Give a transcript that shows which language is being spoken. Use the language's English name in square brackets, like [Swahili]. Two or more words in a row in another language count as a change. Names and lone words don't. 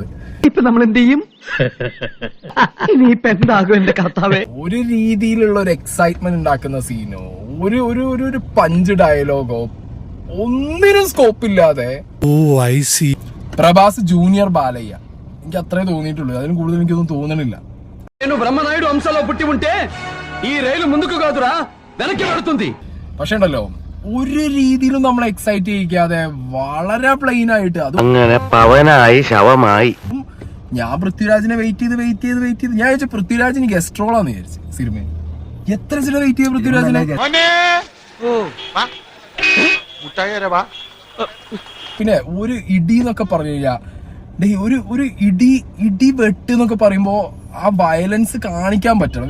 [Malayalam] ഇപ്പൊ നമ്മൾ എന്ത് ചെയ്യും? ഇനിയിപ്പൊ എന്താകും എന്റെ കർത്താവേ? ഒരു രീതിയിലുള്ള ഒരു എക്സൈറ്റ്മെന്റ് ഉണ്ടാക്കുന്ന സീനോ, ഒരു ഒരു ഒരു ഒരു [English] punch dialogue-o [Malayalam] ഒന്നിനും സ്കോപ്പ് ഇല്ലാതെ. പ്രഭാസ് ജൂനിയർ ബാലയ്യ, എനിക്ക് അത്രേ തോന്നിയിട്ടുള്ളൂ. അതിന് കൂടുതൽ എനിക്കൊന്നും തോന്നണില്ല. [Telugu] బ్రహ్మనాయుడు అంశలో పుట్టి ఉంటే ఈ రైలు ముందుకు కాదురా వెనక్కి పడుతుంది. [Malayalam] പക്ഷെ ഉണ്ടല്ലോ, ഒരു രീതിയിലും നമ്മളെ എക്സൈറ്റ് ചെയ്യിക്കാതെ വളരെ പ്ലെയിൻ ആയിട്ട് അത് അങ്ങനെ പവനായി ശവമായി. ഞാൻ പൃഥ്വിരാജിനെ വെയിറ്റ് ചെയ്ത് ഞാൻ വിചാരിച്ചു പൃഥ്വിരാജിന് [English] guest roleന്ന് [Malayalam] വിചാരിച്ചു സിനിമയിൽ. എത്ര ചില വെയിറ്റ് ചെയ്ത പൃഥ്വിരാജിനെ. പിന്നെ ഒരു ഇടി എന്നൊക്കെ പറഞ്ഞു കഴിഞ്ഞാ, ഒരു ഇടി വെട്ട് എന്നൊക്കെ പറയുമ്പോ ആ വയലൻസ് കാണിക്കാൻ പറ്റണം.